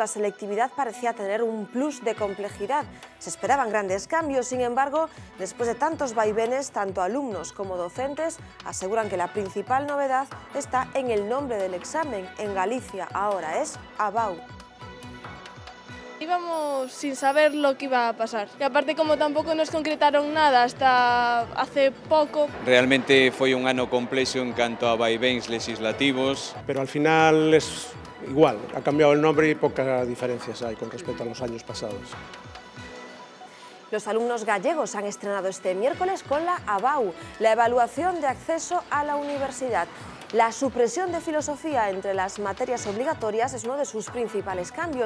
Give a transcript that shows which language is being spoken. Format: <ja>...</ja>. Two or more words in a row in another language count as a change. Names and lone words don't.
<es>La selectividad parecía tener un plus de complejidad. Se esperaban grandes cambios, sin embargo, después de tantos vaivenes, tanto alumnos como docentes aseguran que la principal novedad está en el nombre del examen. En Galicia ahora es ABAU. Íbamos sin saber lo que iba a pasar.</es> <gl>E aparte, como tampouco nos concretaron nada</gl> <es>hasta hace</es> <gl>pouco. Realmente foi un ano complexo en canto a vaivéns legislativos.</gl> <es>Pero al final es igual, ha cambiado el nombre y pocas diferencias hay con respecto a los años pasados. Los alumnos gallegos han estrenado este miércoles con la ABAU, la evaluación de acceso a la universidad. La supresión de filosofía entre las materias obligatorias es uno de sus principales cambios.</es>